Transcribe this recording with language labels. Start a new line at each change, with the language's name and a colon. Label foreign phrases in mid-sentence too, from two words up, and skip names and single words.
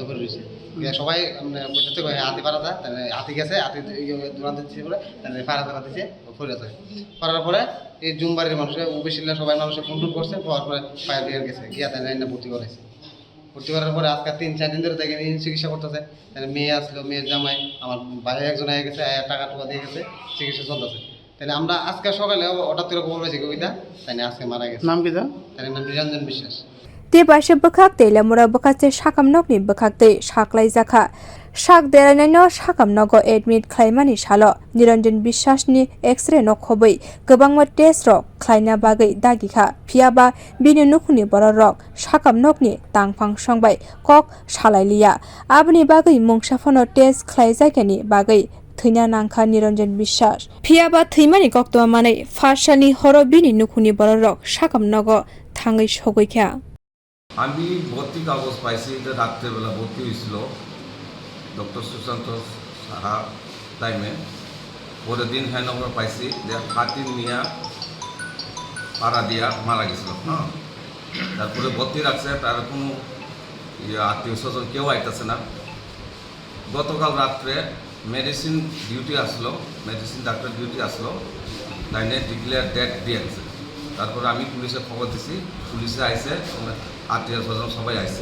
Bangla: করে রয়েছে সবাই বলতে হাতি পাড়া দেয় তাহলে হাতি গেছে হাতি দূরান্ত দিচ্ছে বলে তাহলে পাড়া তারা দিচ্ছে ফিরে যায় পাড়ার পরে এই জুমবাড়ির মানুষের বেশিরভাগ সবাই মানুষের ফোন করছে হওয়ার পরে ফায়ার ব্রিগেড গেছে গিয়া তাহলে ভর্তি করেছে ভর্তি করার পরে আজকে 3-4 দিন ধরে তাকে চিকিৎসা করতেছে তাহলে মেয়ে আসলো মেয়ের জামাই আমার ভাই একজন হয়ে গেছে টাকা টুকা দিয়ে গেছে চিকিৎসা চলতেছে তাহলে আমরা আজকে সকালে হঠাৎ করে খবর পেয়েছি কবিতা তাই আজকে মারা গেছে নাম কি তার নাম নিরঞ্জন বিশ্বাস
Kok Borok: te baise bokak telemura bokate sakamnokni bokakte saklaijaka sak derainaino sakamnogo admit khlaimani salo Niranjan Biswasni x-ray nokhobai gobangma test rok khlaina bagai dagikha phiaba bini nukhuni borok sakamnokni tangphang songbai kok salailiya abni bagai mungsafono test khlaijakani bagai थैना नांखा निरंजन बिश्वास फियाबा थैमानि कक्तमा मानै फारसानि हरो बिनि नुखुनि बररक साकामनगो थांगै सगैखा
Bangla: আমি ভর্তি কাগজ পাইছি যে রাত্রেবেলা ভর্তি হয়েছিল ডক্টর সুশান্ত সাহা টাইমে পরের দিন হ্যান্ড ওভার পাইছি যে হাতি নিয়া পাড়া দিয়া মারা গেছিল হ্যাঁ তারপরে ভর্তি রাখছে তার কোনো আত্মীয় স্বজন কেউ আইতেছে না গতকাল রাত্রে
English: medicine duty
Bangla: আসলো
English: medicine doctor duty
Bangla: আসলো লাইনে
English: declare date
Bangla: দিয়ে গেছে তারপরে আমি পুলিশে খবর দিছি পুলিশে আইসে আত্মীয় স্বজন সবাই আইসে